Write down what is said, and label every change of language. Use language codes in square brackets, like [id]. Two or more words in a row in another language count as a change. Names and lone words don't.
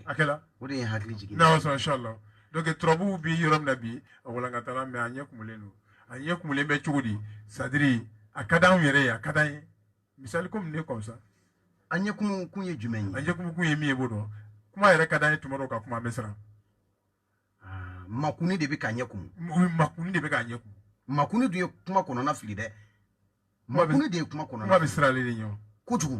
[bm] a kɛra o de ye hakili jigin n'a sɔrɔ inchallah donc turabu bi yɔrɔ min na bi a walankatala mais a ɲɛ kumulen don a ɲɛ kumulen bɛ cogo di [fr] c'est à dire [bm] a ka d'anw yɛrɛ ye a ka d'an ye misali comme ne [fr] comme ça [bm] a ɲɛ kumu kun ye jumɛn ye a ɲɛ kumu kun ye min ye b'o dɔn kuma yɛrɛ ka d'an ye tuma dɔw ka kuma bɛ siran makuni de bɛ k'a ɲɛ kumu makuni de bɛ k'a ɲɛ kumu makuni dun ye kuma kɔnɔna fili dɛ makuni de ye kuma kɔnɔna kuma bɛ siran ale de ɲɛ kojugu